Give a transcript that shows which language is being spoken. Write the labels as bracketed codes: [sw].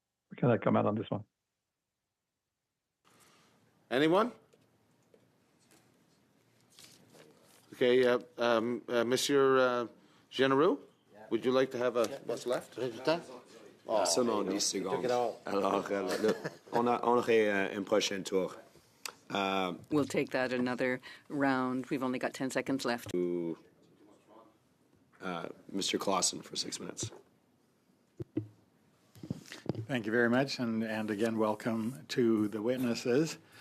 [en] We cannot comment on this one. Anyone? Okay, Monsieur Généreux, would you like to have what's left? [fr] Seulement 10 secondes. Alors, on aurait un prochain tour. [en] We'll take that another round. We've only got 10 seconds left. To Mr. Clausen for 6 minutes. Thank you very much, and again, welcome to the witnesses.